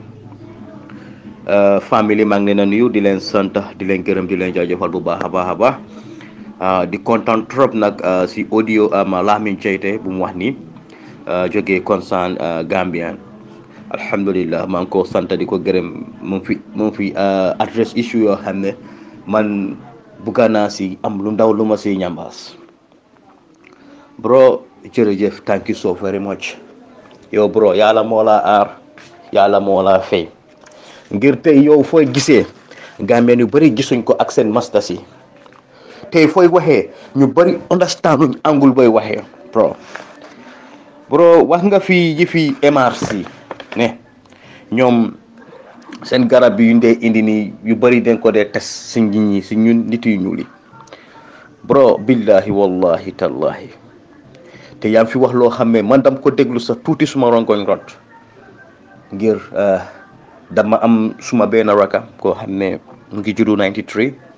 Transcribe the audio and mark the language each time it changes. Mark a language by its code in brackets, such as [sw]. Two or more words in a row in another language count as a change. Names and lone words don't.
[wo] family maa ngi leen a nuyu di leen sant di leen gërëm di leen jaajëfal bu baax a baax a baax di kontaan trop nag si audio Lamin Jaiteh bu mu wax ni jógee concern Gambien alhamdulillah maa ngi ko sant di ko gërëm mu ngi fi adresse issue yoo xam ne man bugga naa si am lu ndaw lu ma si ñambaas bro jërëjëf [en] thank you so very much [wo] yow bro yàlla moo la aar yàlla moo la fay ngir tey yow fooy gisee Gambien yu bëri gisuñ ko ak seen masters yi tey fooy waxee ñu bëri understanduñ angul booy waxee bro wax nga fi yi fi MRC ne ñoom seen garab bi yu ndee indi nii yu bëri dañ ko dee test si nit ñi si ñun nit yu ñuul yi bro [ar] بالله والله تالله [wo] te yaa fi wax loo xam ne man dam ko déglu sax tuuti suma rongoñ rot ngir dama am suma benn raka koo xam ne mu ngi juddoo 93